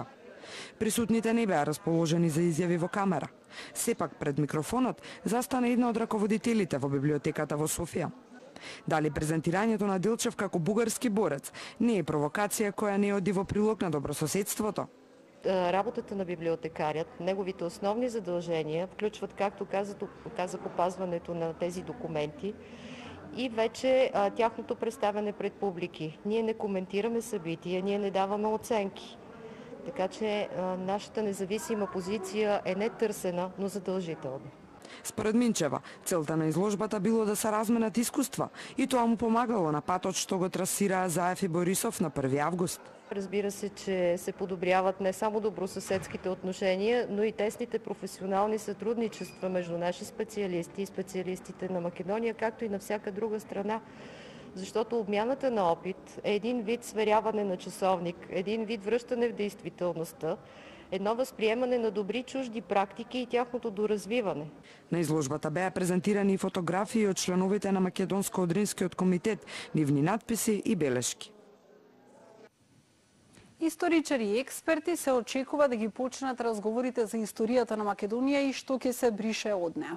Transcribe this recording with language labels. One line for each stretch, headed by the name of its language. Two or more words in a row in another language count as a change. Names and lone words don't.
Macedonian: Присутните не беа расположени за изјави во камера. Сепак пред микрофонот застана една од раководителите во библиотеката во Софија. Дали презентирањето на Делчев како бугарски борец не е провокација која не оди во прилог на добрососедството?
Bulgarian: Работата на библиотекарят, неговите основни задължения включват, както казах, опазването на тези документи и вече тяхното представяне пред публики. Ние не коментираме събития, ние не даваме оценки. Така че нашата независима позиция е не търсена, но задължителна.
Macedonian: Според Минчева, целта на изложбата било да се разменат искуства и тоа му помагало на патот што го трасираа Заев и Борисов на 1 август.
Bulgarian: Разбира се, че се подобряват не само добросъседските отношения, но и тесните професионални сътрудничества между наши специалисти и специалистите на Македония, както и на всяка друга страна. Защото обмяната на опит е един вид сверяване на часовник, един вид връщане в действителността, едно възприемане на добри чужди практики и тяхното доразвиване.
Macedonian: На изложбата беа презентирани и фотографии од членовите на Македонско-одринскиот комитет, нивни надписи и белешки. Историчари и експерти се очекува да ги почнат разговорите за историјата на Македонија и што ќе се брише од неа.